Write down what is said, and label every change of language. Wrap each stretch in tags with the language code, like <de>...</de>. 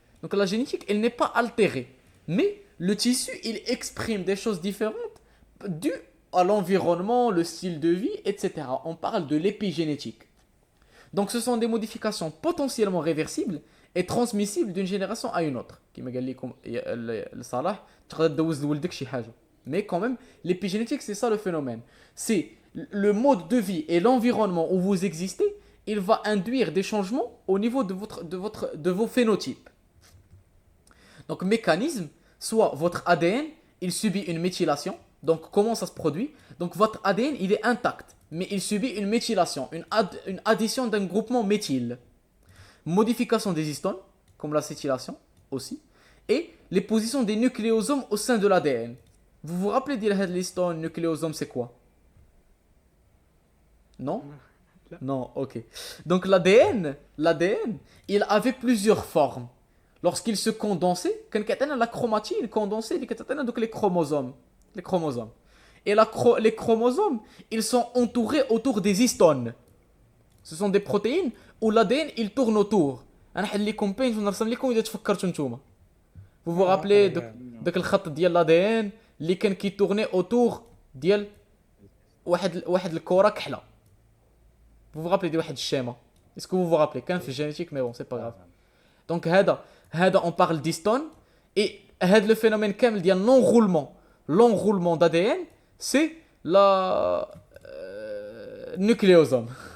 <fr>Donc la génétique, elle n'est pas altérée. Mais le tissu, il exprime des choses différentes dues à l'environnement, le style de vie, etc. On parle de l'épigénétique. Donc ce sont des modifications potentiellement réversibles et transmissibles d'une génération à une autre.</fr> <ar>كما قال لكم صلاح تقدر تدوز لولدك شي حاجه.</ar> <fr>Mais quand même, l'épigénétique, c'est ça le phénomène. C'est le mode de vie et l'environnement où vous existez, il va induire des changements au niveau de vos phénotypes. Donc, mécanisme, soit votre ADN, il subit une méthylation. Donc, comment ça se produit? Donc, votre ADN, il est intact, mais il subit une méthylation, une addition d'un groupement méthyle. Modification des histones, comme l'acétylation aussi, et les positions des nucléosomes au sein de l'ADN. Vous vous rappelez de l'histone, nucléosome, c'est quoi? Non? Non, ok. Donc l'ADN, il avait plusieurs formes. Lorsqu'il se condensait, quand on a la chromatine condensée, donc les chromosomes. Les chromosomes. Et les chromosomes, ils sont entourés autour des histones. Ce sont des protéines où l'ADN, il tourne autour. Vous vous rappelez de le</fr> <ar>خط ديال</ar> <fr>l'ADN</fr> <ar>اللي كان كيتورني</ar> <fr>autour</fr> <ar>ديال واحد الكرة كحلة.</ar> <fr>Vous vous rappelez de</fr> <ar>واحد الشيمة.</ar> <fr>Est-ce que vous vous rappelez</fr> <ar>كان في الجينيتيك</ar> <fr>mais bon c'est pas grave. Donc</fr> <ar>هذا</ar> <fr>on parle d'histone et هذا le phénomène</fr> <ar>كامل ديال</ar> <fr>l'enroulement d'ADN c'est la nucléosome.</fr>